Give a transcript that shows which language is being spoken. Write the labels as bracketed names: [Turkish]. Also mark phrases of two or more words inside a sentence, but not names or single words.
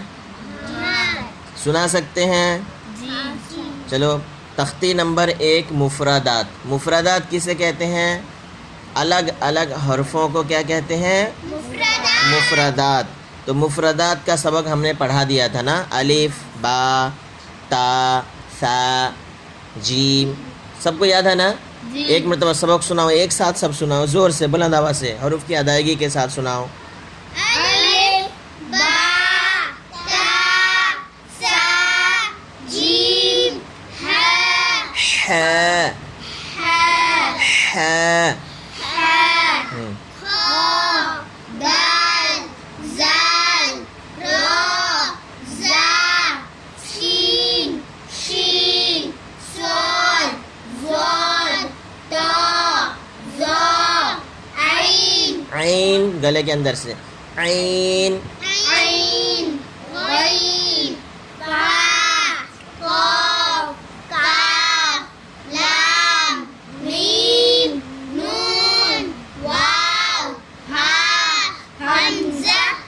[Urdu] سنا سکتے ہیں؟ چلو تختی نمبر 1 مفردات. مفردات کسے کہتے ہیں؟ الگ الگ حرفوں کو کیا کہتے ہیں؟ مفردات. تو مفردات کا سبق ہم نے پڑھا دیا تھا نا. الف، با، تا، ثا، جیم، سب کو یاد ہے نا؟ ایک مرتبہ سبق سناؤ، ایک ساتھ سب سناؤ، زور سے بلند آواز سے حروف کی ادائیگی کے ساتھ سناؤ. الف، با، تا، ثا، جیم، ح، ح، دال، زال، را، زا، شین، شین، صاد، ضاد، تا، ظا، عین، عین گلے کے اندر سے، عین، عین، غین، فا، قاف، کاف، لام، میم، نون، واو، ہا، حمزہ،